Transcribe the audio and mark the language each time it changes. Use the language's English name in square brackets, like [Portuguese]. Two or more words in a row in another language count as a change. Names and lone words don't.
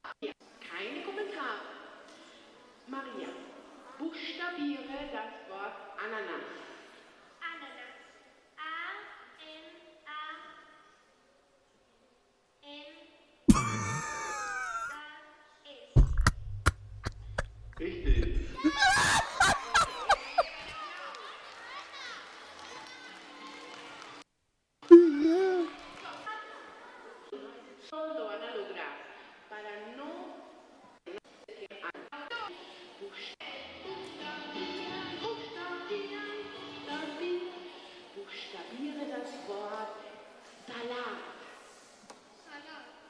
[German] Keine Kommentare. Maria, buchstabiere das Wort Ananas. Ananas. A-N-A-N-A-S. Richtig. [Spanish] Lo van a lograr. [German] Para no buchstabiere das Wort Salat. Salat.